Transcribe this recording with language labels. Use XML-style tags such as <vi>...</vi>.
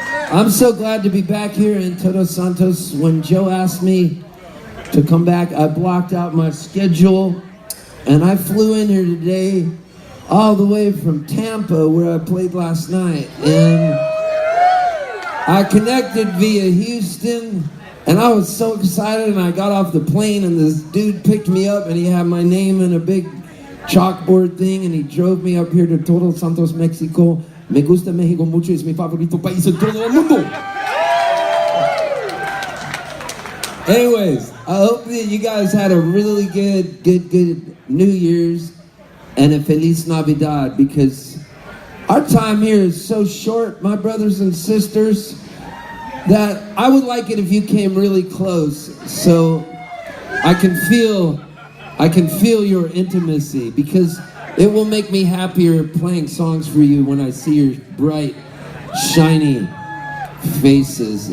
<en>I'm so glad to be back here in Todos Santos. When Joe asked me to come back, I blocked out my schedule, and I flew in here today all the way from Tampa, where I played last night. And I connected via Houston, and I was so excited, and I got off the plane, and this dude picked me up, and he had my name in a big chalkboard thing, and he drove me up here to Todos Santos, Mexico.</en> <es>Me gusta México mucho, es mi favorito país en todo el mundo.</es> <en>Anyways, I hope that you guys had a really good New Year's and a</en> <es>Feliz Navidad,</es> <en>because our time here is so short, my brothers and sisters, that I would like it if you came really close so I can feel your intimacy, because it will make me happier playing songs for you when I see your bright, shiny faces.</en>